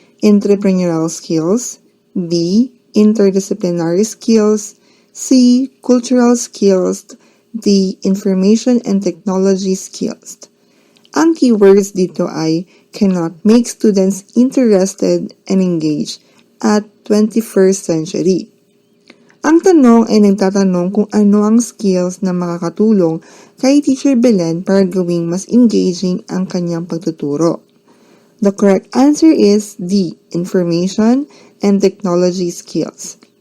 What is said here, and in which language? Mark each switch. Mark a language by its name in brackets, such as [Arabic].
[English] Entrepreneurial skills. B. Interdisciplinary skills. C. Cultural skills. D. Information and technology skills. [Filipino] Ang keywords dito ay [English] cannot make students interested and engaged at 21st century. [Filipino] Ang tanong ay nagtatanong kung ano ang skills na makakatulong kay Teacher Belen para gawing mas engaging ang kanyang pagtuturo. [English] The correct answer is D. Information and technology skills.